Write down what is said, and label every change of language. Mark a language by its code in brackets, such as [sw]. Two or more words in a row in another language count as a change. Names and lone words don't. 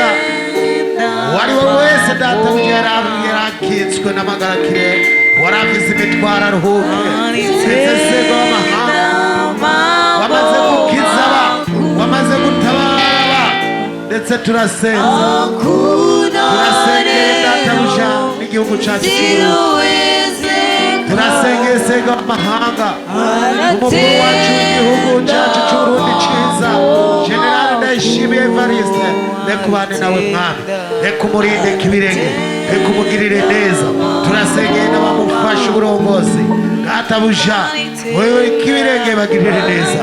[rn] Uwari we wese data bucya yarakitswe n'amagarakire, waravize imitwaro aruhuke, ndetse sego w'amahanga wamaze gukiza aba, wamaze gutabara aba, ndetse turasenze data bucya n'igihugu cyacu cy'Uburundi, turasengeye sego w'amahanga, umukuru wacu w'igihugu cyacu cy'Uburundi cyiza, General Ndayishimiye Evariste, reka ubane nawe mwami, reka umurinde kibirenge, reka umugirire neza. Turasengeye n'abamufasha uburongozi, data buja wewe kibirenge bagirire neza.